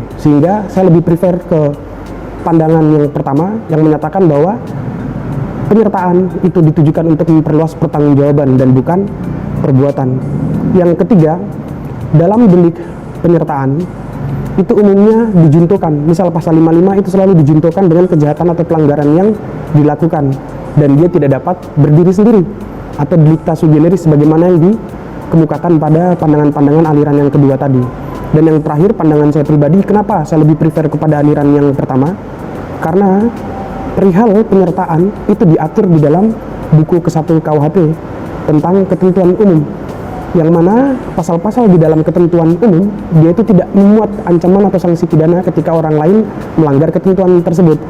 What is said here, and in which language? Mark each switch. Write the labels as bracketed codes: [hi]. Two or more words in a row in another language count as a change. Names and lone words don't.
[id] Sehingga saya lebih prefer ke pandangan yang pertama yang menyatakan bahwa penyertaan itu ditujukan untuk memperluas pertanggungjawaban dan bukan perbuatan. Yang ketiga, dalam delik penyertaan itu umumnya dijuntukan, misal pasal 55 itu selalu dijuntukan dengan kejahatan atau pelanggaran yang dilakukan, dan dia tidak dapat berdiri sendiri atau [la] delicta sui generis [id] sebagaimana yang dikemukakan pada pandangan-pandangan aliran yang kedua tadi. Dan yang terakhir, pandangan saya pribadi, kenapa saya lebih prefer kepada aliran yang pertama, karena perihal penyertaan itu diatur di dalam buku ke-1 KUHP tentang ketentuan umum, yang mana pasal-pasal di dalam ketentuan umum dia itu tidak memuat ancaman atau sanksi pidana ketika orang lain melanggar ketentuan tersebut.